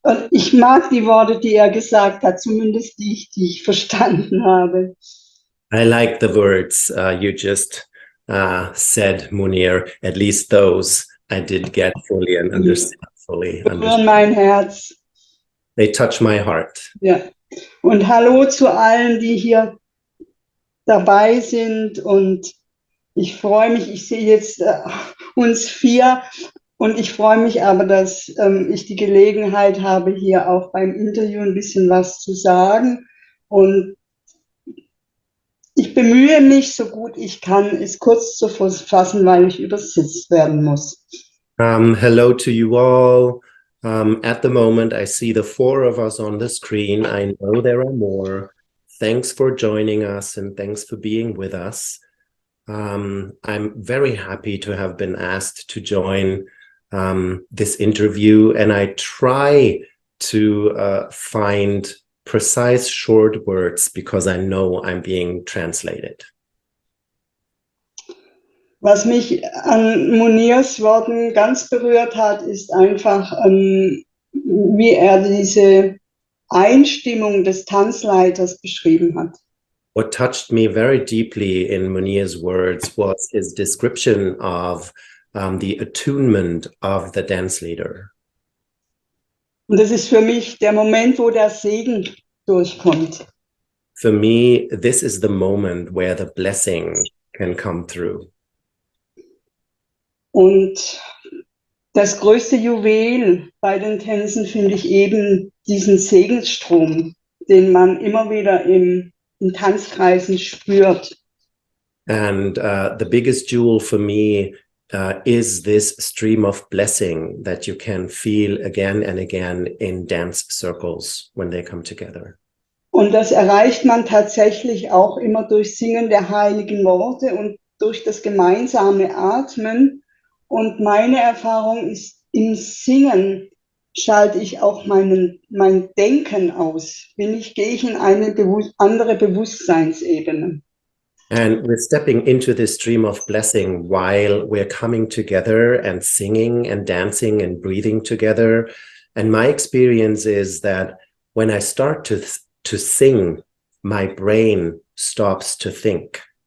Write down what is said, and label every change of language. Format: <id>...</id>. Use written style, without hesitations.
<de>Ich mag die Worte, die gesagt hat, zumindest die ich verstanden habe.</de> <en>I like the words you just said, Munir. At least those I did get fully and understand fully.</en> <de>Berühren mein Herz.</de> <en>They touch my heart.</en> <de>Ja. Und hallo zu allen, die hier dabei sind. Und ich freue mich, ich sehe jetzt uns 4. Und ich freue mich aber, dass ich die Gelegenheit habe, hier auch beim Interview ein bisschen was zu sagen. Und ich bemühe mich, so gut ich kann, es kurz zu fassen, weil ich übersetzt werden muss.</de> <en>Hello to you all. At the moment, I see the 4 of us on the screen. I know there are more. Thanks for joining us and thanks for being with us. I'm very happy to have been asked to join this interview, and I try to find precise short words because I know I'm being translated.</en> <de>Was mich an Munirs Worten ganz berührt hat, ist einfach, wie er diese Einstimmung des Tanzleiters beschrieben hat.</de> <en>What touched me very deeply in Munir's words was his description of the attunement of the dance leader.</en> <de>Und das ist für mich der Moment, wo der Segen durchkommt.</de> <en>For me, this is the moment where the blessing can come through.</en> <de>Und das größte Juwel bei den Tänzen finde ich eben diesen Segensstrom, den man immer wieder in Tanzkreisen spürt.</de> <en>And the biggest jewel for me is this stream of blessing that you can feel again and again in dance circles when they come together.</en> <de>Und das erreicht man tatsächlich auch immer durch Singen der heiligen Worte und durch das gemeinsame Atmen. Und meine Erfahrung ist, im Singen schalte ich auch mein Denken aus. Gehe ich in eine andere Bewusstseinsebene.</de> <en>And we're stepping into this stream of blessing while we're coming together and singing and dancing and breathing together. And my experience is that when I start to sing, my brain stops to think.</en>